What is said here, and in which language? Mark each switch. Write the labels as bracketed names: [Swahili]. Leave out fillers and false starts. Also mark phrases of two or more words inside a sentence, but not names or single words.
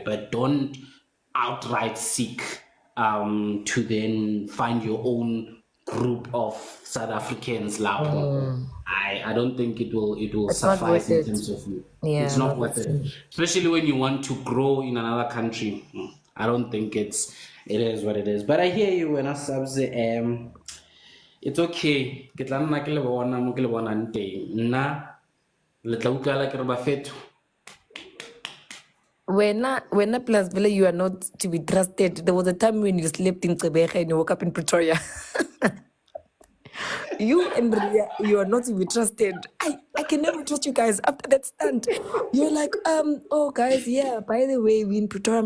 [English] But don't outright seek to then find your own group of South Africans. I don't think it will It's not suffice worth in it. terms of you. Yeah, It's not no, worth that's it. true. Especially when you want to grow in another country. I don't think it is what it is. But I hear you when I say it's okay. [Tswana] Ke tla nna ke le bona mo ke le bonang teng. Nna le tla utlwala ke re bafethu. [English] When plus Villa, you are not to be trusted. There was a time when you slept in Gqeberha and you woke up in Pretoria. You and Ria, you are not to be trusted. I can never trust you guys after that stunt. You're like, oh guys, yeah, by the way, we in Pretoria.